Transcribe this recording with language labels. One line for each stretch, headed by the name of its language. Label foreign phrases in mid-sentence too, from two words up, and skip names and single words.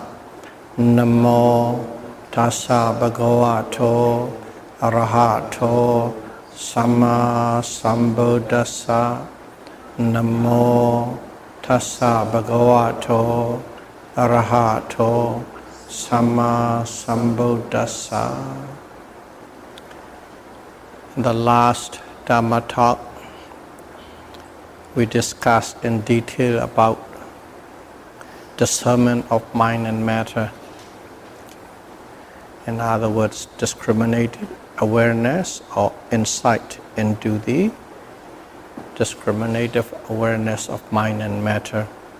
Pali: Namo tassa bhagavato arahato samma sambuddhassa. Namo tassa bhagavato arahato samma sambuddhassa.
English: In the last Dhamma talk, we discussed in detail about discernment of mind and matter. In other words, discriminated awareness or insight into the discriminative awareness of mind and matter.